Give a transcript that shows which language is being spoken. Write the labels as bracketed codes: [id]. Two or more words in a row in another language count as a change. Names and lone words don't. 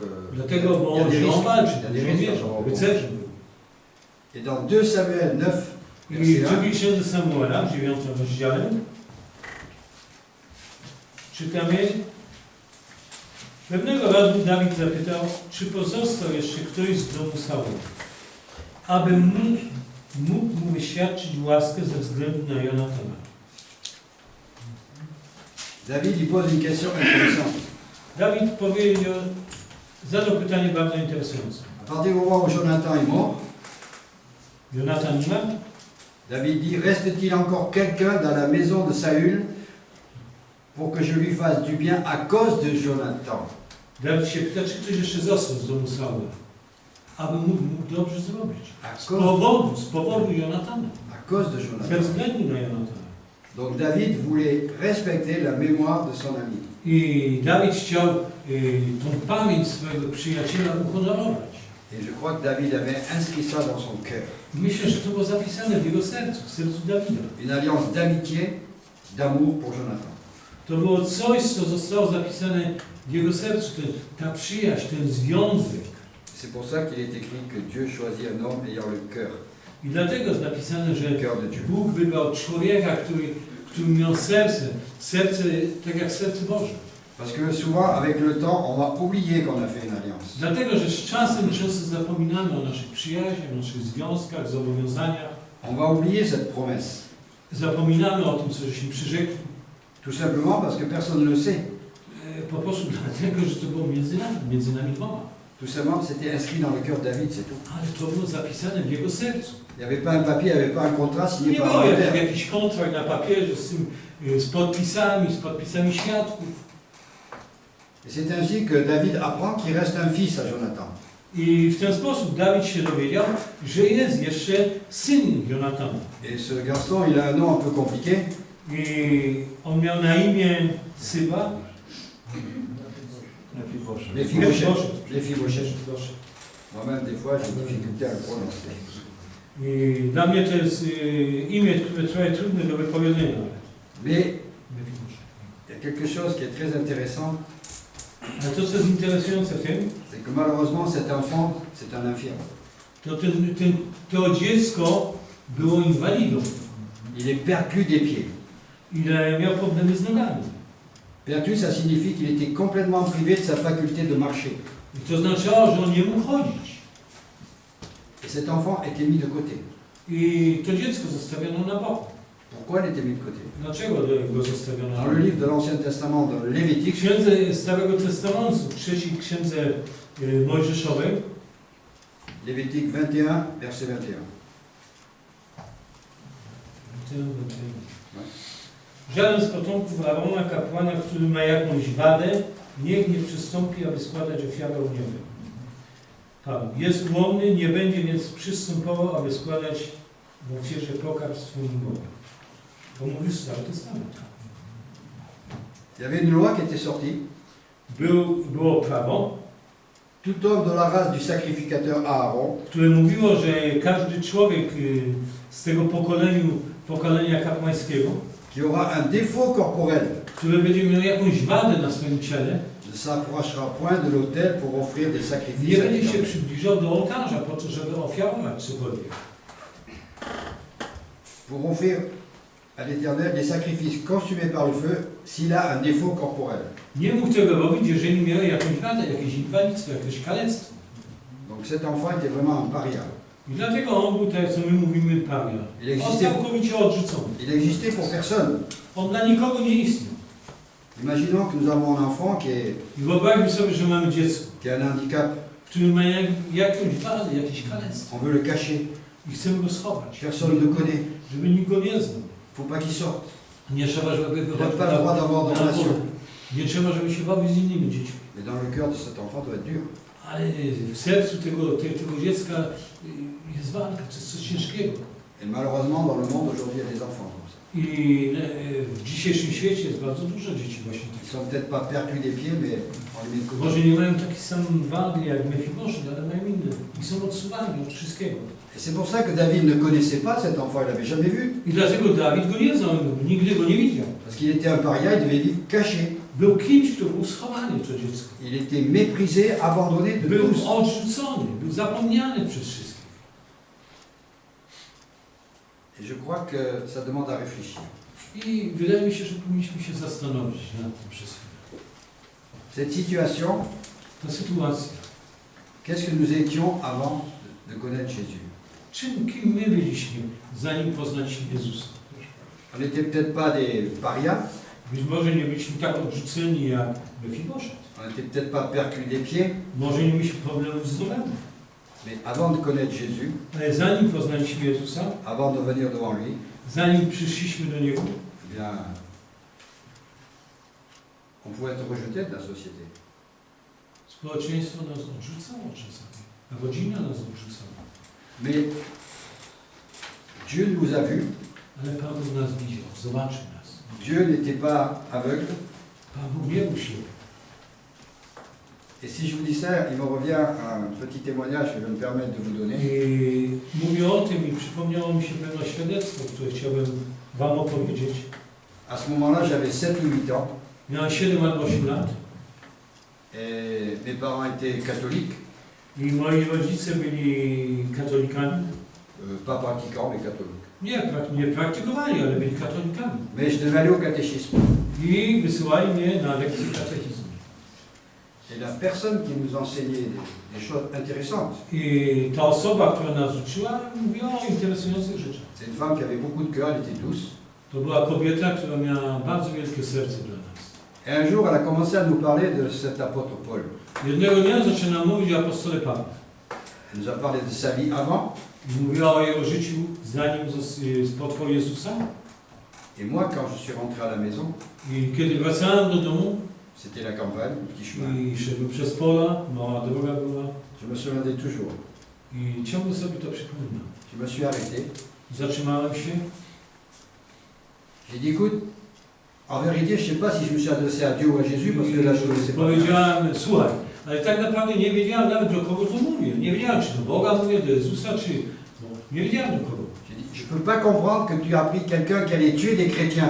[pl] Dlatego, bo [fr] il y a [pl] on [fr] des [pl] się [fr] risques. [pl] walczył, [fr] Il y a des risques [pl] żołnierzem, [fr] dans le [pl] rycerzem był. [fr] Et dans 2 Samuel 9, [pl] I [fr] verset [pl] w [fr] 1, [pl] drugiej księdze Samuela, w 9 rozdziale, czytamy: pewnego razu Dawid zapytał, czy pozostał jeszcze ktoś z domu Saula, aby mógł mu wyświadczyć łaskę ze względu na Jonatana. [fr] David il pose une question intéressante. [pl] Dawid zadał pytanie bardzo interesujące. [fr] À partir du moment où Jonathan est mort, [pl] Jonatan nie ma? [fr] David dit, reste-t-il encore quelqu'un dans la maison de Saül pour que je lui fasse du bien à cause de Jonathan? [pl] Dawid się pyta, czy ktoś jeszcze został z domu Saula, aby mógł dobrze zrobić. Z powodu Jonatana. [fr] À cause de [pl] Ze [fr] Jonathan. [pl] względu na Jonatana. [fr] Donc David voulait respecter la mémoire de son ami. [pl] I Dawid chciał tą pamięć swojego przyjaciela uhonorować. [fr] Et je crois que David avait inscrit ça dans son cœur. [pl] Myślę, że to było zapisane w jego sercu, w sercu Dawida. [fr] Une alliance d'amitié, d'amour pour Jonathan. [pl] To było coś, co zostało zapisane w jego sercu, ta przyjaźń, ten związek. [fr] C'est pour ça qu'il est écrit que Dieu choisit un homme ayant le cœur, [pl] I dlatego jest napisane, że [fr] le cœur de Dieu. [pl] Bóg wybrał człowieka, który miał serce tak jak serce Boże. [fr] Parce que souvent, avec le temps, on va oublier qu'on a fait une alliance. [pl] Dlatego, że z czasem często zapominamy o naszych przyjaźniach, o naszych związkach, zobowiązaniach. [fr] On va oublier cette promesse. [pl] Zapominamy o tym, co żeśmy przyrzekli. [fr] Tout simplement parce que personne ne le sait. [pl] Po prostu dlatego, że to było między nami dwoma. [fr] Tout simplement, c'était inscrit dans le cœur de David, c'est tout. [pl] Ale to było zapisane w jego sercu. [fr] Il n'y avait pas un papier, il n'y avait pas un contrat signé [pl] Nie [fr] par [pl] było [fr] un notaire. [pl] jakiś kontrakt na papierze z podpisami świadków. [fr] Et c'est ainsi que David apprend qu'il reste un fils à Jonathan. [pl] I w ten sposób Dawid się dowiedział, że jest jeszcze syn Jonatana. [fr] Et ce garçon, il a un nom un peu compliqué. [pl] I on miał na imię Syba. [fr] Mephibosheth. Moi-même, des fois, j'ai difficulté à le prononcer. [pl] I dla mnie to jest imię, które trochę trudne do wypowiedzenia. [fr] Mais il y a quelque chose qui est très intéressant, [pl] Ale to, co jest interesujące w tym, [fr] c'est que malheureusement, cet enfant, c'est un infirme. [pl] to dziecko było inwalidą. [fr] Il est perclus des pieds. [pl] I miał problemy z nogami. [fr] Perclus, ça signifie qu'il était complètement privé de sa faculté de marcher. [pl] I to oznaczało, że on nie mógł chodzić. [fr] Et cet enfant était mis de côté. [pl] I to dziecko zostawiono na boku. [fr] Pourquoi il était mis de côté? [pl] Dlaczego go zostawiono na [fr] Dans le [pl] boku? [fr] livre de l'Ancien Testament, dans [pl] W [fr] Lévitique, [pl] księdze Starego Testamentu, w trzeciej księdze Mojżeszowej, [fr] Lévitique 21, verset 21. [pl] Żaden z potomków Arona, kapłana, który ma jakąś wadę, niech nie przystąpi, aby składać ofiarę ogniowej. Pan jest ułomny, nie będzie więc przystępował, aby składać w ofierze pokarm swoim Bogom. To mówi Stary Testament. [fr] Il y avait une loi qui était sortie. [pl] Było prawo, [fr] Tout homme de la race du sacrificateur Aaron, [pl] które mówiło, że każdy człowiek z tego pokolenia kapłańskiego, [fr] qui aura un défaut corporel, [pl] który będzie miał jakąś wadę na swoim ciele, [fr] ne s'approchera point de l'autel pour offrir des [pl] Nie [fr] sacrifices à [pl] będzie się [fr] l'Éternel. [pl] przybliżał do ołtarza po to, żeby ofiarować cokolwiek. [fr] Pour offrir à l'Éternel des sacrifices consumés par le feu s'il a un défaut corporel. [pl] Nie mógł tego robić, jeżeli miał jakąś wadę, jakieś inwalidztwo, jakieś kalectwo. [fr] Donc cet enfant était vraiment un paria. [pl] I dlatego on był, tak jak co my mówimy, paria. On całkowicie odrzucony. [fr] Il existait pour personne. [pl] On dla nikogo nie istniał. [fr] Imaginons que nous avons un enfant [pl] I wyobraźmy sobie, że mamy dziecko, [fr] qui a un handicap. [pl] który ma jakąś wadę, jakieś kalectwo. [fr] On veut le cacher. [pl] I chcemy go schować, [fr] Personne ne le connaît. [pl] żeby nikt go nie znał. [fr] Il ne faut pas qu'il sorte. [pl] Nie trzeba, żeby [fr] Il n'a [pl] wychodził [fr] pas le droit d'avoir de [pl] na [fr] relation. [pl] pole. Nie trzeba, żeby się bawił z innymi dziećmi. [fr] Mais dans le cœur de cet enfant doit être dur. [pl] Ale w sercu tego dziecka jest walka, to jest coś ciężkiego. [fr] Et malheureusement, dans le monde aujourd'hui, il y a des enfants comme ça. [pl] I w dzisiejszym świecie jest bardzo dużo dzieci właśnie [fr] Ils [pl] takich. [fr] sont peut-être pas percus des pieds, mais on les met de côté. [pl] Może nie mają taki sam wady jak Mefiboszet, ale mają inne. I są odsuwani od wszystkiego. [fr] Et c'est pour ça que David ne connaissait pas cet enfant, il l'avait jamais vu. [pl] I dlatego Dawid go nie znał, nigdy go nie widział. [fr] Parce qu'il était un paria, il devait vivre caché. [pl] Był kimś, kto był schowany, to dziecko. [fr] Il était méprisé, abandonné de [pl] Był [fr] tous. [pl] odrzucony, był zapomniany przez wszystkich. [fr] Et je crois que ça demande à réfléchir. [pl] I wydaje mi się, że powinniśmy się zastanowić nad tym przez chwilę. [fr] Cette situation, [pl] Ta sytuacja. [fr] qu'est-ce que nous étions avant de connaître Jésus? [pl] Kim my byliśmy, zanim poznaliśmy Jezusa? [fr] On n'était peut-être pas des parias, [pl] Być może nie byliśmy tak odrzuceni jak Mefiboszet. [fr] on n'était peut-être pas percus des pieds, [pl] Może nie mieliśmy problemów z nogami. [fr] mais avant de connaître Jésus, [pl] Ale zanim poznaliśmy Jezusa, [fr] avant de venir devant lui, [pl] zanim przyszliśmy do Niego, [fr] eh bien, on pouvait être rejeté de la société. [pl] społeczeństwo nas odrzucało czasami. Rodzina nas odrzucała. [fr] Mais Dieu nous a vus, [pl] Ale Pan Bóg nas widział, zobaczył nas. [fr] Dieu n'était pas aveugle. [pl] Pan Bóg nie był ślepy. [fr] Et si je vous dis ça, il me revient un petit témoignage que je vais me permettre de vous donner. [pl] I mówię o tym i przypomniało mi się pewne świadectwo, które chciałbym Wam opowiedzieć. [fr] À ce moment-là, j'avais 7 ou 8 ans [pl] Miałem 7 albo 8 lat [fr] et mes parents étaient catholiques, [pl] i moi rodzice byli katolikami. [fr] pas pratiquants, mais catholiques. [pl] Nie praktykowali, ale byli katolikami. [fr] Mais je devais aller au catéchisme. [pl] I wysyłali mnie na lekcje katechizmu. [fr] Et la personne qui nous enseignait des choses intéressantes, [pl] I ta osoba, która nas uczyła, mówiła o interesujących rzeczach. [fr] c'est une femme qui avait beaucoup de cœur, elle était douce. [pl] To była kobieta, która miała bardzo wielkie serce dla nas. [fr] Et un jour, elle a commencé à nous parler de cet apôtre Paul. [pl] Jednego dnia zaczyna mówić o apostole Pawle. [fr] Elle nous a parlé de sa vie avant. [pl] I mówiła o jego życiu, zanim spotkał Jezusa. [fr] Et moi, quand je suis rentré à la maison, [pl] I kiedy wracałem do domu [fr] c'était la campagne, le petit chemin. [pl] i szedłem przez pola, mała droga była [fr] Je me souviendrai toujours. [pl] i ciągle sobie to przypominam. [fr] Je me suis arrêté. [pl] Zatrzymałem się [fr] J'ai dit, écoute, en vérité, je ne sais pas si je me suis adressé à Dieu ou à Jésus, parce que là, je ne connaissais pas. [pl] powiedziałem, słuchaj, ale tak naprawdę nie wiedziałem nawet do kogo to mówię. Nie wiedziałem, czy do Boga mówię, do Jezusa, czy... No, nie wiedziałem do kogo. [fr] J'ai dit, je ne peux pas comprendre que tu as pris quelqu'un qui allait tuer des chrétiens.